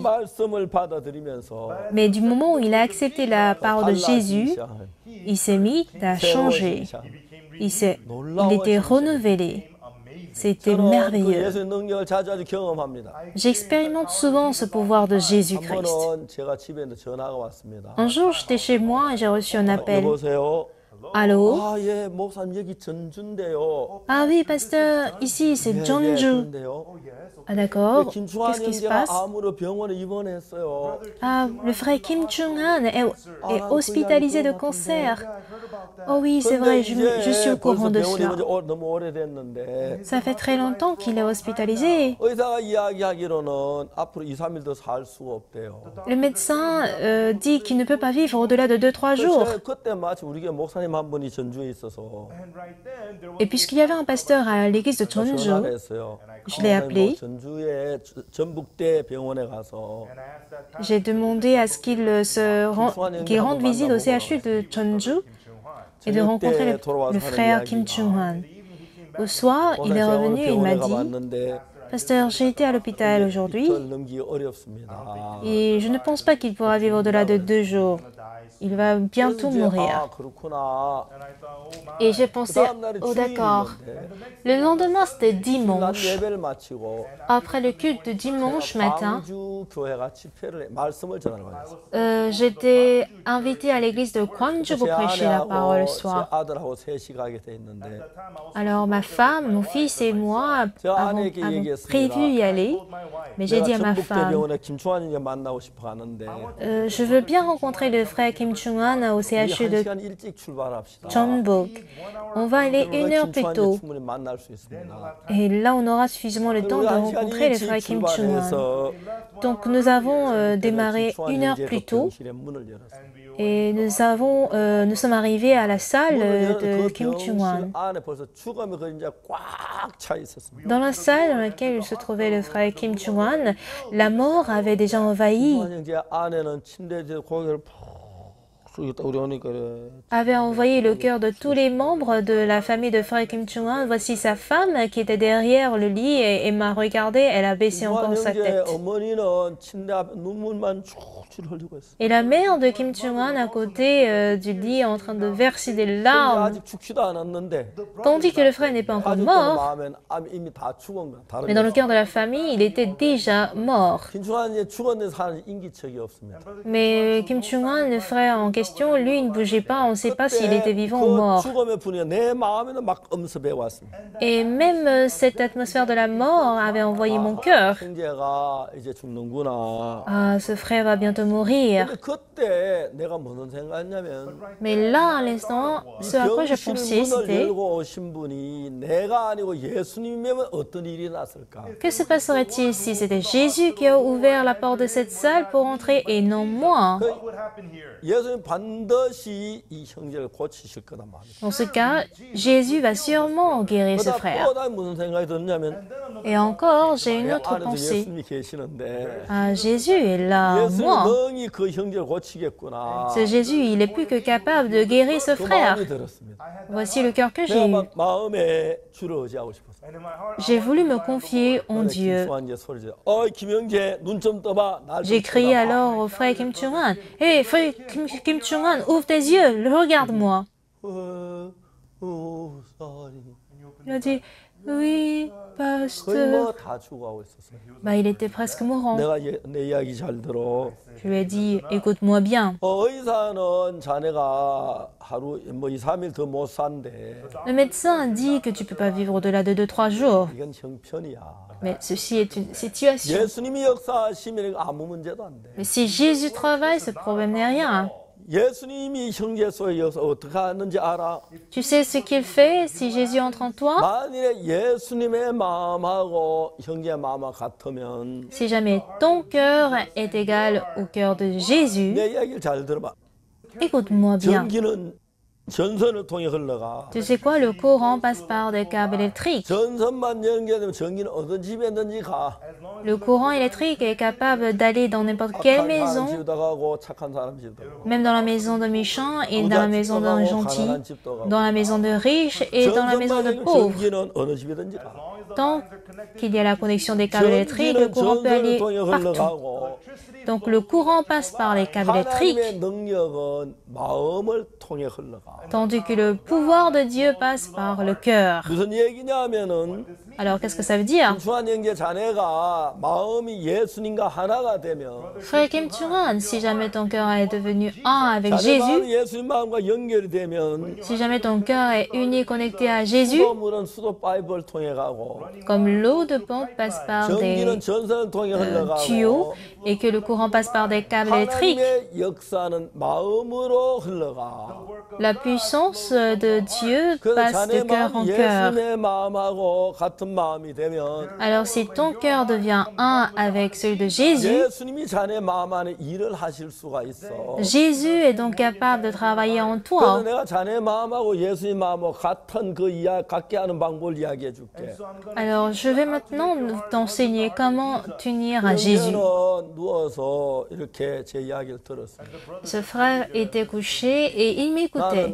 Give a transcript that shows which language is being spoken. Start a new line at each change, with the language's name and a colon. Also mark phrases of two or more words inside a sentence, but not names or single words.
French: Mais du moment où il a accepté la parole de Jésus, il s'est mis à changer. Il était renouvelé. C'était merveilleux. J'expérimente souvent ce pouvoir de Jésus-Christ. Un jour, j'étais chez moi et j'ai reçu un appel. Allô?
Korean: 아, 예, 목사님 여기 전주인데요.
French: Ah oui, pasteur, ici c'est
Korean: 예,
French: Jeonju.
Korean: 그런데요.
French: Ah d'accord,
Korean: 김충환
French: qu'est-ce qui se
Korean: 형제가
French: passe?
Korean: 암으로 병원에 입원했어요.
French: Ah, le frère Kim Chung-han est hospitalisé de cancer. Oh oui, c'est vrai, je suis au courant de cela.
Korean: 너무 오래됐는데
French: Ça fait très longtemps qu'il est hospitalisé.
Korean: 의사가 이야기하기로는 앞으로 2, 3일 더 살 수가 없대요.
French: Le médecin dit qu'il ne peut pas vivre au-delà de 2-3 jours.
Korean: 그때 마치 우리 교회 목사님 한 분이 전주에 있어서
French: Et puisqu'il y avait un pasteur à l'église de Jeonju,
Korean: 전화를 했어요.
French: je l'ai appelé.
Korean: 전주의 전북대 병원에 가서
French: J'ai demandé à ce qu'il rende visite au CHU de Jeonju et de rencontrer le frère Kim Chung-han. Au soir, il est revenu et il m'a dit, Pasteur, j'ai été à l'hôpital aujourd'hui
Korean: 넘기기 어렵습니다.
French: et je ne pense pas qu'il pourra vivre au-delà de 2 jours. Il va bientôt mourir.
Korean: 아, 그렇구나.
French: Et j'ai pensé, oh d'accord. Le lendemain, c'était
Korean: 난
French: dimanche.
Korean: 예배를 마치고
French: Après le culte de dimanche matin,
Korean: 광주 교회가 집회를 해, 말씀을 전하러 가셨어요.
French: j'étais invitée à l'église de Gwangju pour
Korean: 제
French: prêcher la parole le
Korean: 제
French: soir.
Korean: 아들하고 셋이 가게 돼 있는데
French: Alors ma femme, mon fils et moi avons prévu y aller, mais j'ai dit à ma femme,
Korean: 전북대병원에 김충환 이 만나고 싶어 가는데
French: je veux bien rencontrer le frère Kim Chung-han au
Korean: 우리
French: CHU
Korean: 한
French: de
Korean: 시간 일찍 출발합시다.
French: Jeonbuk. On va aller 1 heure plus tôt.
Korean: 충분히 만날 수 있습니다.
French: Et là, on aura suffisamment le temps de rencontrer le frère Kim Chung-han. Donc nous avons démarré 1 heure plus tôt et nous sommes arrivés à la salle de Kim Chung-han.
Korean: 안에 벌써 죽음의 그림자 꽉 차 있었습니다.
French: Dans la salle dans laquelle se trouvait le frère Kim Chung-han, la mort avait déjà envahi,
Korean: 형제 안에는 침대에 고개를 푹 숙였다 우리 오니까 그래.
French: avait envahi le cœur de tous les membres de la famille de frère Kim Chung-han. Voici sa femme qui était derrière le lit et m'a regardé, elle a baissé encore sa
Korean: 형제
French: tête.
Korean: 어머니는 침대 앞에 눈물만 줄줄 흘리고 있어.
French: Et la mère de Kim Chung-han à côté du lit en train de verser des
Korean: 형제
French: larmes,
Korean: 아직 죽지도 않았는데
French: tandis que le frère n'est pas encore
Korean: 가족들
French: mort,
Korean: 마음엔 이미 다 죽은 거야. 다른
French: mais dans le cœur de la famille, il était déjà mort.
Korean: 김충환이 죽었는 사람 인기척이 없습니다.
French: Mais Kim Chung-han, le frère en question, lui, il ne bougeait pas, on ne sait pas s'il était vivant ou
Korean: 그
French: mort.
Korean: 죽음의 분위기가 내 마음에는 막 엄습해 왔습니다.
French: Et même cette atmosphère de la mort avait envoyé mon cœur.
Korean: 형제가 이제 죽는구나.
French: Ah, ce frère va bientôt mourir.
Korean: 근데 그때 내가 무슨 생각했냐면
French: Mais là, à l'instant, ce à quoi je
Korean: 병실
French: pensais,
Korean: 문을
French: c'était
Korean: 열고 오신 분이 내가 아니고 예수님이면 어떤 일이 났을까?
French: que se passerait-il si c'était Jésus qui a ouvert la porte de cette salle pour entrer et non moi?
Korean: 예수님 반드시 이 형제를 고치실 거단 말이에요.
French: Dans ce cas, Jésus va sûrement guérir ce frère.
Korean: 또 다른 무슨 생각이 들었냐면
French: Et encore, j'ai une
Korean: 내
French: autre
Korean: 안에도
French: pensée.
Korean: 예수님이 계시는데
French: Ah, Jésus est là,
Korean: 예수님이
French: moi.
Korean: 능히 그 형제를 고치겠구나.
French: Ce Jésus, il est plus que capable de guérir ce
Korean: 그
French: frère.
Korean: 마음이 들었습니다.
French: Voici le cœur que
Korean: 내가
French: j'ai eu.
Korean: 막 마음에 주를 의지하고 싶었어요.
French: J'ai voulu me confier en Dieu.
Korean: 김수환 이제 소리 져. 어이 김형제 눈 좀 떠봐. 날 좀
French: J'ai crié
Korean: 쳐다봐.
French: alors au frère Kim Chung-han. Hé, frère Kim Chung-han, ouvre tes yeux, regarde-moi. sorry. Il a dit, oui,
Korean: 거의
French: pasteur.
Korean: 뭐 다 죽어가고 있었어요.
French: Bah, il était presque mourant.
Korean: 내가 내 이야기 잘 들어.
French: Je lui ai dit, écoute-moi bien.
Korean: 의사는 자네가 하루 뭐 2, 3일 더 못 산대.
French: Le médecin dit que tu peux pas vivre au-delà de 2-3 jours.
Korean: 이건 형편이야.
French: Mais ceci est une situation.
Korean: 예수님이 역사하시면 아무 문제도 안 돼.
French: Mais si Jésus travaille, ce problème n'est rien.
Korean: 예수님이 형제 속에 역사 어떻게 하는지 알아?
French: Tu sais ce qu'il fait si Jésus entre en toi?
Korean: 만일에 예수님의 마음하고 형제의 마음하고 같으면
French: Si jamais ton cœur est égal au cœur de Jésus,
Korean: 내 이야기를 잘 들어봐.
French: écoute-moi bien.
Korean: 전기는 전선을 통해 흘러가.
French: Tu sais quoi, le courant passe par des câbles électriques.
Korean: 전선만 연결되면 전기는 어떤 집에든지 가.
French: Le courant électrique est capable d'aller dans n'importe quelle
Korean: 착한 사람
French: maison,
Korean: 집도 가고 착한 사람 집도 가고.
French: même dans la maison d'un méchant et dans la maison d'un gentil,
Korean: 가난한 집도 가고.
French: dans la maison de riche et dans la maison de
Korean: 전선만
French: pauvre.
Korean: 전기는 어느 집이든지 가.
French: Tant qu'il y a la connexion des câbles électriques, le
Korean: 전기는
French: courant peut
Korean: 전선을
French: aller
Korean: 통해
French: partout.
Korean: 흘러가고
French: Donc le courant passe par les câbles électriques,
Korean: 하나님의 능력은 마음을 통해 흘러가.
French: tandis que le pouvoir de Dieu passe par le cœur.
Korean: 무슨 얘기냐면은
French: Alors, qu'est-ce que ça veut dire?
Korean: 김충환 형제 자네가 마음이 예수님과 하나가 되면
French: Frère Kim Chung-han, si jamais ton cœur est devenu un avec
Korean: 자네 마음이
French: Jésus,
Korean: 예수님 마음과 연결이 되면
French: si jamais ton cœur est uni, connecté à Jésus,
Korean: 수도물은 수도 파이프를 통해 가고
French: comme l'eau de pompe passe par des
Korean: 전기는 전선을 통해
French: tuyaux
Korean: 흘러가고
French: et que le courant passe par des câbles électriques,
Korean: 하나님의 역사는 마음으로 흘러가.
French: la puissance de Dieu
Korean: 그래서
French: passe
Korean: 자네
French: de cœur en
Korean: 마음이
French: cœur.
Korean: 예수님의 마음하고 같은 마음이 되면
French: Alors si ton cœur devient un avec celui de Jésus,
Korean: 예수님이 자네 마음 안에 일을 하실 수가 있어.
French: Jésus est donc capable de travailler en
Korean: 그래서
French: toi.
Korean: 내가 자네 마음하고 예수님 마음하고 같은 그 갖게 하는 방법을 이야기해 줄게.
French: Alors je vais maintenant t'enseigner comment t'unir à Jésus.
Korean: 그러면 누워서 이렇게 제 이야기를 들었어요.
French: Ce frère était couché et il m'écoutait.